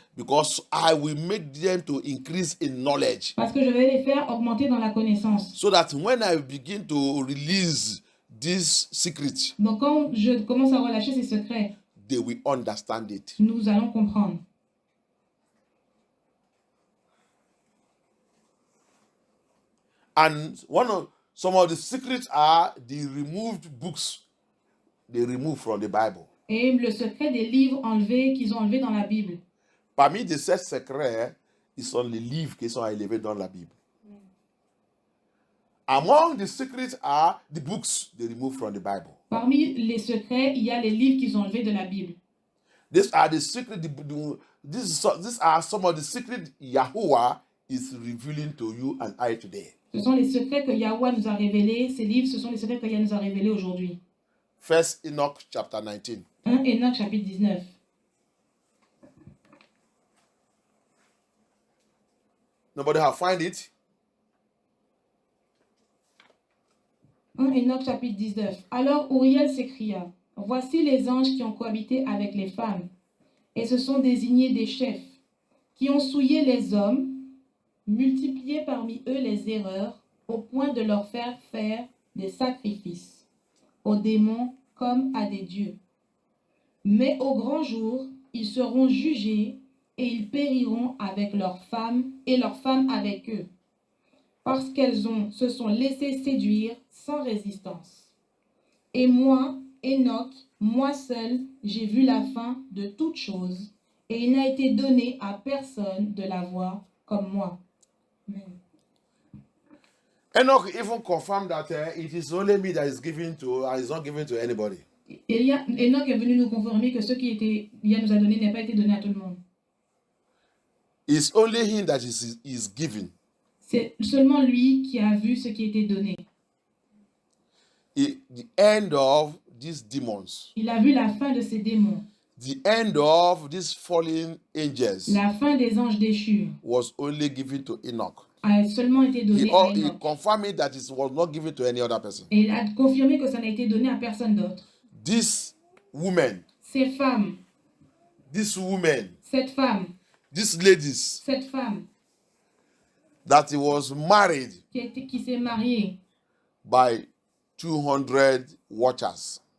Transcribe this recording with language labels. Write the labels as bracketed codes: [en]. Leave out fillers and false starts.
[en] Because I will make them to increase in knowledge. [fr] Parce que je vais les faire augmenter dans la connaissance. [en] So that when I begin to release this secret, [fr] Donc quand je commence à relâcher ces secrets, [en] they will understand it. [fr] nous allons comprendre. [en] And some of the secrets are the removed books they remove from the Bible. [fr] Et le secret des livres enlevés qu'ils ont enlevés dans la Bible. Parmi de ces secrets, ils sont les livres qui sont élevés dans la Bible. [en] Among the secrets are the books they remove from the Bible. [fr] Parmi les secrets, il y a les livres qu'ils ont enlevés de la Bible. [en] These are the secrets. These are some of the secrets Yahuwah is revealing to you and I today. [fr] Ce sont les secrets que Yahweh nous a révélés. Ces livres, ce sont les secrets que Yahweh nous a révélés aujourd'hui. [en] First Enoch chapter 19. [fr] 1 Enoch chapitre 19. [en] Nobody have find it? [fr] 1 Enoch chapitre 19. Alors Uriel s'écria, « Voici les anges qui ont cohabité avec les femmes, et se sont désignés des chefs, qui ont souillé les hommes, multiplié parmi eux les erreurs, au point de leur faire des sacrifices, aux démons comme à des dieux. Mais au grand jour, ils seront jugés, et ils périront avec leurs femmes, et leurs femmes avec eux, parce qu'elles se sont laissées séduire sans résistance. Et moi, Enoch, moi seul, j'ai vu la fin de toutes choses, et il n'a été donné à personne de la voir comme moi. Amen. [en] Enoch even confirmed that it is only me that is given to, and it's not given to anybody. [fr] Enoch est venu nous confirmer que ce qui était, il nous a donné n'a pas été donné à tout le monde. [en] It's only him that is given. [fr] C'est seulement lui qui a vu ce qui était donné. [en] The end of these demons. [fr] Il a vu la fin de ces démons. [en] The end of these fallen angels [fr] La fin des anges déchus [en] was only given to Enoch. [fr] a seulement été donnée à [en] He [fr] Enoch. [en] confirmed that it was not given to any other person. [fr] Et il a confirmé que ça n'a été donné à personne d'autre. [en] This woman, [fr] Ces femmes, [en] this woman, [fr] cette femme, [en] these ladies [fr] cette femme [en] that he was married [fr] qui s'est mariée [en] by 200 watchers.